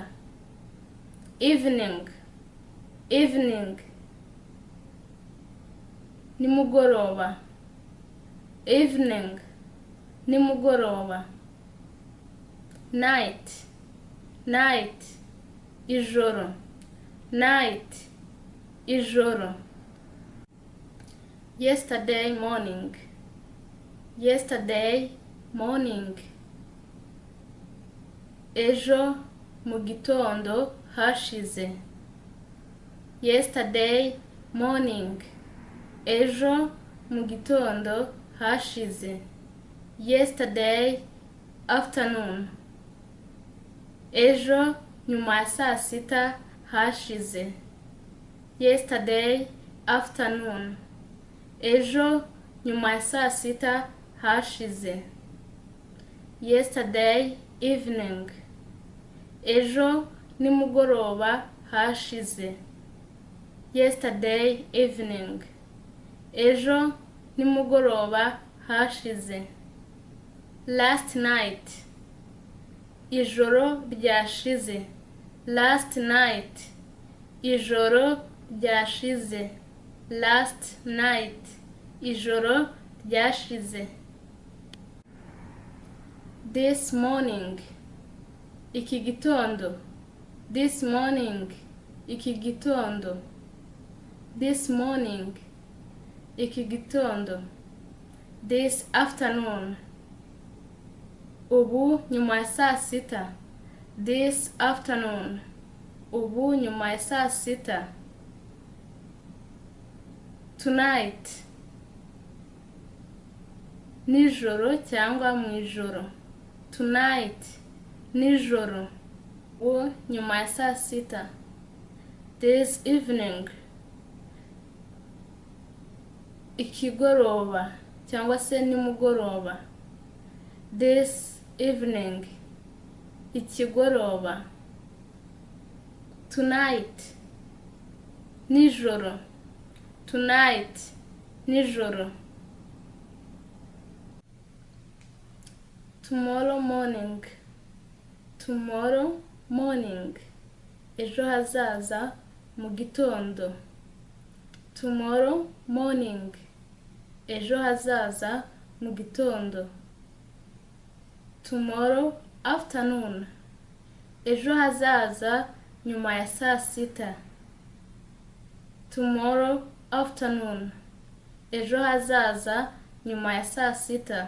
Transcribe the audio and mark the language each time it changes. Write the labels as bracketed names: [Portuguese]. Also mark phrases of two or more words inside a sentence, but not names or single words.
[Kinyarwanda] Evening, nimugoroba. Evening, nimugoroba. Night, ijoro. Night, ijoro. [English] Yesterday morning, [Kinyarwanda] ejo mu gitondo hashize. [English] Yesterday morning, [Kinyarwanda] ejo mu gitondo hashize. [English] Yesterday afternoon, [Kinyarwanda] ejo nyuma ya saa sita hashize. [English] Yesterday afternoon, [Kinyarwanda] ejo nyuma ya saa sita hashize. [English] Yesterday evening, [Kinyarwanda] ejo nimugoroba hashize. [English] Yesterday evening, [Kinyarwanda] ejo nimugoroba hashize. [English] Last night, [Kinyarwanda] ijoro ryashize. [English] Last night, [Kinyarwanda] ijoro ryashize. [English] Last night, [Kinyarwanda] ijoro ryashize. [English] This morning, [Kinyarwanda] iki gitondo. [English] This morning, [Kinyarwanda] iki gitondo. [English] This morning, [Kinyarwanda] iki gitondo. [English] This afternoon, [Kinyarwanda] ubu nyuma ya saa sita. [English] This afternoon, [Kinyarwanda] ubu nyuma ya saa sita. Tonight, nijoro cyangwa mu ijoro. Tonight, nijoro, ubu nyuma ya saa sita. [English] This evening, [Kinyarwanda] ikigoroba cyangwa se nimugoroba. [English] This evening, ikigoroba. [Kinyarwanda] Tonight, nijoro. [English] Tonight, nijoro. Tomorrow morning, [Kinyarwanda] ejo hazaza mu gitondo. [English] Tomorrow morning, [Kinyarwanda] ejo hazaza mu gitondo. [English] Tomorrow afternoon, [Kinyarwanda] ejo hazaza nyuma ya saa sita. [English] Tomorrow afternoon, [Kinyarwanda] ejo hazaza nyuma ya saa sita.